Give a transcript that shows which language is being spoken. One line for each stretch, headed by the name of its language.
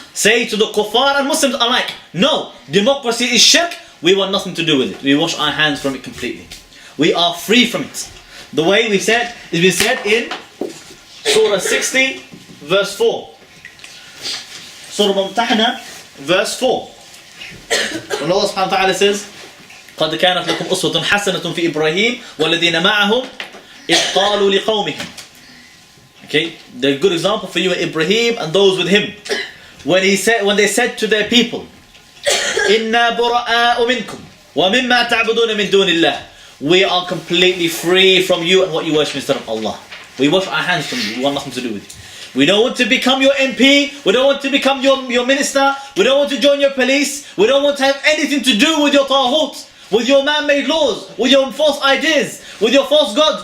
English: Say to the kuffar and Muslims alike, no, democracy is shirk, we want nothing to do with it. We wash our hands from it completely. We are free from it. The way we said, it's been said in Surah 60, verse 4. Surah Mumtahana, verse 4. When Allah subhanahu wa ta'ala says,
Arabic: قَدْ كَانَتْ لَكُمْ أُسْوَةٌ حَسَنَةٌ فِي إِبْرَاهِيمَ وَالَّذِينَ مَعَهُمْ إِذْ قَالُوا لِقَوْمِهِمْ.
English: Okay, the good example for you are Ibrahim and those with him. When they said to their people,
Arabic: إِنَّا بُرَآءُ مِنْكُمْ وَمِمَّا تَعْبُدُونَ مِنْ دُونِ اللَّهِ.
English: We are completely free from you and what you worship instead of Allah. We wash our hands from you. We want nothing to do with you. We don't want to become your MP. We don't want to become your minister. We don't want to join your police. We don't want to have anything to do with your taghut, with your man-made laws, with your false ideas, with your false gods.